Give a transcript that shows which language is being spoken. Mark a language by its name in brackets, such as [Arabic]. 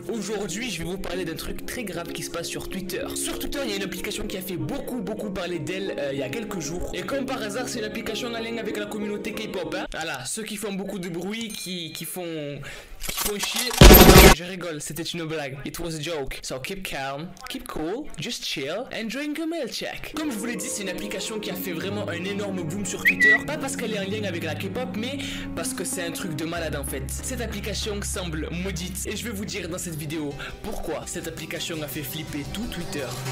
[French] Aujourd'hui, je vais vous parler d'un truc très grave qui se passe sur Twitter. Sur Twitter, il y a une application qui a fait beaucoup parler d'elle il y a quelques jours. Et comme par hasard, c'est une application en lien avec la communauté K-pop. Hein. Voilà, ceux qui font beaucoup de bruit, qui font chier. Je rigole, c'était une blague. [English] It was a joke. So keep calm, keep cool, just chill, and drink a milk check. [French] Comme je vous l'ai dit, c'est une application qui a fait vraiment un énorme boom sur Twitter. Pas parce qu'elle est en lien avec la K-pop, mais parce que c'est un truc de malade en fait. Cette application semble maudite. Et je vais vous dire dans cette vidéo pourquoi cette application a fait flipper tout Twitter.